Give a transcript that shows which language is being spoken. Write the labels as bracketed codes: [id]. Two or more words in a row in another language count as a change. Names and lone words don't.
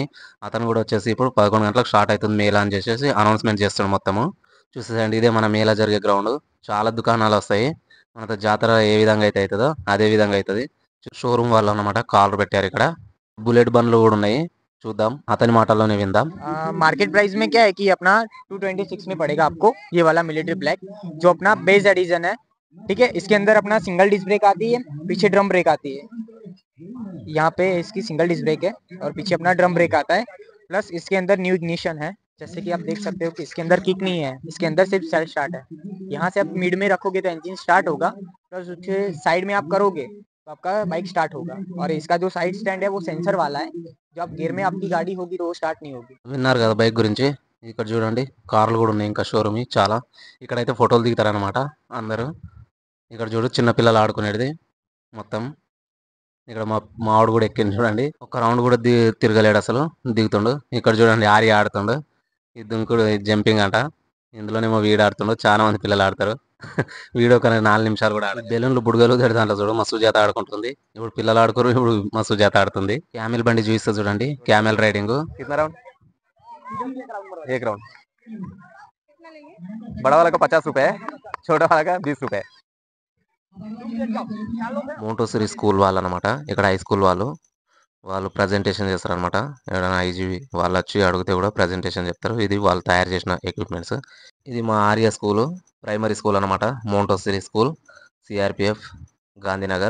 [te] అతను కూడా వచ్చేసి ఇప్పుడు 11 గంటలకు స్టార్ట్ అయితుంది మేళా అని చేసేసి అనౌన్స్‌మెంట్ చేస్తుండు మొత్తము. చూసేయండి ఇదే మన మేళా జరిగే గ్రౌండ్. చాలా దుకాణాలొస్తాయి. మనతో జాతర ఏ విధంగా అయితే అయితదో అదే విధంగా అయితది. షోరూమ్ వాళ్ళన్నమాట కార్లు పెట్టారిక్కడ. బుల్లెట్ బండ్లు గూడా ఉన్నాయి. చూద్దాం. అతని మాటల్లోనే విందాం. [en] market price [hi] में क्या है कि अपना 226 में पड़ेगा आपको ये वाला [en] military black [hi] जो अपना [en] base edition [hi] है। ठीक है, इसके अंदर अपना [en] single disc brake [hi] आती है, पीछे [en] drum brake [hi] आती है। यहाँ पे इसकी [en] single disc brake [hi] है और पीछे अपना [en] drum brake [hi] आता है। प्लस इसके अंदर [en] new ignition [hi] है, जैसे कि आप देख सकते हो कि इसके अंदर किक नहीं है, इसके अंदर सिर्फ [en] self start [hi] है। यहाँ से आप मिड में रखोगे तो [en] engine start [hi] होगा, प्लस उसके साइड में आप करोगे तो आपका [en] bike start [hi] होगा। और इसका जो [en] side stand [hi] है वो सेंसर वाला है, जो आप गियर में आपकी गाड़ी होगी तो वो स्टार्ट नहीं होगी। [te] విన్నారు కదా బైక్ గురించి. ఇక్కడ చూడండి కార్లు గూడా ఉన్నాయి ఇంకా షోరూమ్‌యి చాలా. ఇక్కడైతే ఫోటోలు దిగుతారన్నమాట అందరూ. ఇక్కడ చూడు చిన్న పిల్లలు ఆడుకునేటిది మొత్తం. ఇక్కడ మావాడు గూడా ఎక్కిండు చూడండి. ఒక్క రౌండ్ గూడా తిరగలేడసలు. దిగుతుండు. ఇక్కడ చూడండి ఆర్య ఆడుతుండు. ఈ దుంకుడు జంపింగ్ అంట. ఇందులోనేమో వీడు ఆడుతుండు. చాలా మంది పిల్లలు ఆడతారు. వీడు ఒక 4 నిమిషాలు కూడా ఆడదు. బెలూన్లు బుడగలు దాంట్లో చూడు మా సుజాత ఆడుకుంటుంది. ఇప్పుడు పిల్లలు ఆడుకోరు. ఇప్పుడు మా సుజాత ఆడుతుంది. క్యామెల్ బండి చూపిస్తా చూడండి. [en] camel riding. [hi] कितना राउंड? एक राउंड। बड़ा वाला का 50 रुपए है, छोटा वाला का 20 रुपए। [en] Montessori school [te] వాళ్ళు అనమాట. ఇక్కడ [en] high school [te] వాళ్ళు ప్రజెంటేషన్ చేస్తారనమాట. ఎవరైనా ఐజీవి వాళ్ళు వచ్చి అడిగితే కూడా ప్రజెంటేషన్ చెప్తారు. ఇది వాళ్ళు తయారు చేసిన ఎక్విప్మెంట్స్. ఇది మా ఆర్య స్కూలు [en] primary school [te] అనమాట. మోంటోసరీ స్కూల్ సిఆర్పిఎఫ్ గాంధీనగర్.